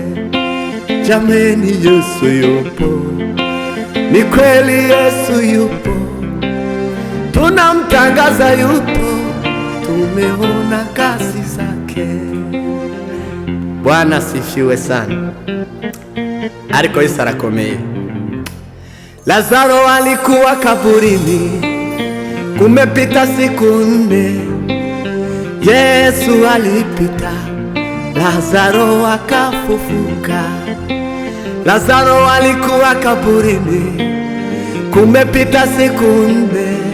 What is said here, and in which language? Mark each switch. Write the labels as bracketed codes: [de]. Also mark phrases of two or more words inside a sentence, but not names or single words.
[sw] Jameni, Yesu yupo, ni kweli Yesu yupo, tunamtangaza yupo, tumeona kazi zake. Bwana sifiwe sana. [rw] Ariko Yesu arakomeye. [sw] Lazaro alikuwa kaburini, kumepita siku 4. Yesu alipita, Lazaro akafufuka. Lazaro alikuwa kaburini, kumepita siku 4.